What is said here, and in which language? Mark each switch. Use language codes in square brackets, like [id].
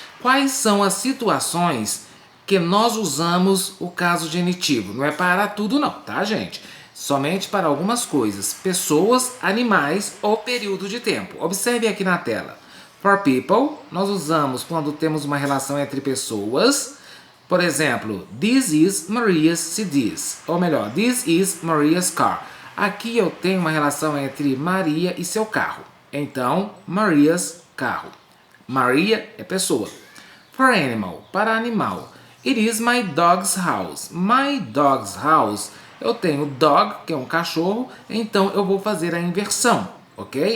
[pt] Quais são as situações que nós usamos o caso genitivo? Não é para tudo não, tá, gente? Somente para algumas coisas, pessoas, animais ou período de tempo. Observe aqui na tela. [en] For people, [pt] nós usamos quando temos uma relação entre pessoas. Por exemplo, [en] this is Maria's CDs. [pt] Ou melhor, [en] this is Maria's car. [pt] Aqui eu tenho uma relação entre Maria e seu carro. Então, Maria's carro. Maria é pessoa. [en] For animal, [pt] para animal. [en] It is my dog's house. My dog's house. [pt] Eu tenho dog, que é um cachorro, então eu vou fazer a inversão, ok?